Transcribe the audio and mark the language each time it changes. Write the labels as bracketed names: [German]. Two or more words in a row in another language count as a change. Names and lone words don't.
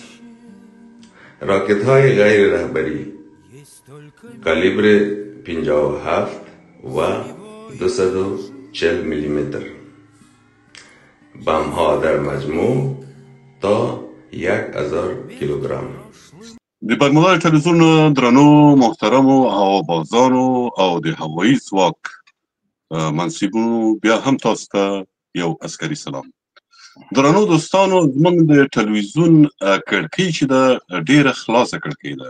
[Persian] راکت های غیر رهبری کالیبر 57 و 240 میلیمتر. بم ها در مجموع تا 1000 کیلوگرم. [Pashto] د برمودا تلویزیون درنو محترم هوابازانو او د هوایي ځواک منصبونو بیا هم تاسو ته یو عسکري سلام. درنو دوستانو، زموږ د تلویزیون کړکۍ چې ده ډیره خلاصه کړکۍ ده.